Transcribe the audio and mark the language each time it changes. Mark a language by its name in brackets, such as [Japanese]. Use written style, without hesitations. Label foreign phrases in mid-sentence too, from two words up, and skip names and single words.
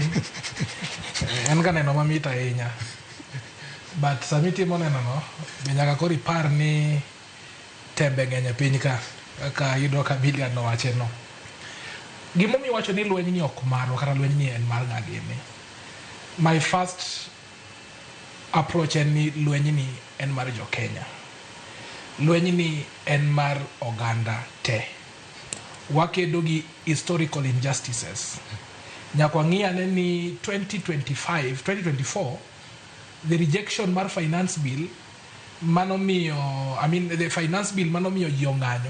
[Luo (Kenya and Tanzania)] En ga neno mamit ahinya. But sami timo neno no, be nyaka koro ipar ni tembe ng'eny e piny ka. Ka yudo ka Billiard no wache no. Gimomiyo wacho ni lweny ni ok marwa kata lweny ni en mar ng'agini. [English] My first approach [Luo (Kenya and Tanzania)] en ni lweny ni en mar jo Kenya. Lweny ni en mar oganda te. Wakedo gi [English] historical injustices. [Luo (Kenya and Tanzania)] Nyakwa ng'iyane ni 2024 [English] the rejection [Luo (Kenya and Tanzania)] mar [English] finance bill the finance bill [Luo (Kenya and Tanzania)] manomiyo ji ong'anyo.